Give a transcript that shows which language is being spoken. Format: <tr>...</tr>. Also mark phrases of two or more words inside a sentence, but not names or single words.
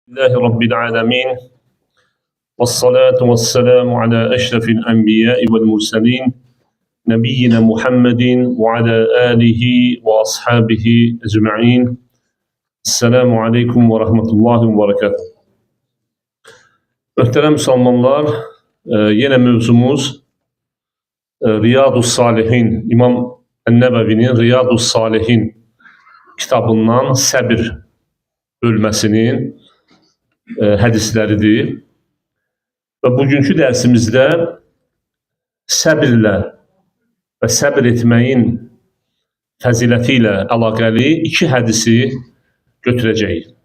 <ar>لله رب العالمين والصلاة والسلام على أشرف الأنبياء والمرسلين نبينا محمد وعلى آله وأصحابه أجمعين. السلام عليكم ورحمة الله وبركاته.</ar> <tr>Muhterem Müslümanlar, yine mevzumuz Riyadus Salihin, İmam Ennebevi'nin Riyadus Salihin kitabından</tr> <az>səbir bölməsinin hədisləridir. Və bugünkü dərsimizdə səbirlə və səbir etməyin fəziləti ilə əlaqəli iki hədisi götürəcəyik.</az>